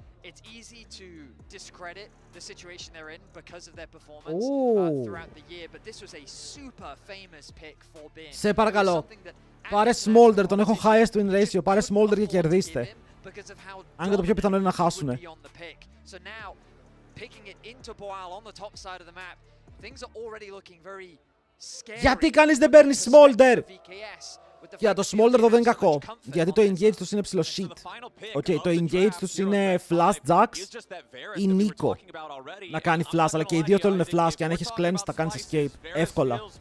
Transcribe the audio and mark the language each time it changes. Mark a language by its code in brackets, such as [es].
[en] It's easy to discredit the situation they're in because of their performance throughout the year, but this was a super famous pick for Bin. [el] Σε παρακαλώ, πάρε Smolder, τον έχω highest win ratio, πάρε Smolder και κερδίστε. Αν και το πιο πιθανό είναι να χάσουνε. [en] So now, picking it into Boal on the top side of the map, things are already looking very scary. [el] Γιατί κανείς δεν παίρνει Smolder? Για το Smolder εδώ δεν είναι κακό, γιατί το engage τους είναι ψηλό shit. Οκ, το engage τους είναι flash Jax ή Nico να κάνει flash, αλλά και οι δύο θέλουν flash και αν έχεις cleanse θα κάνεις escape, εύκολα.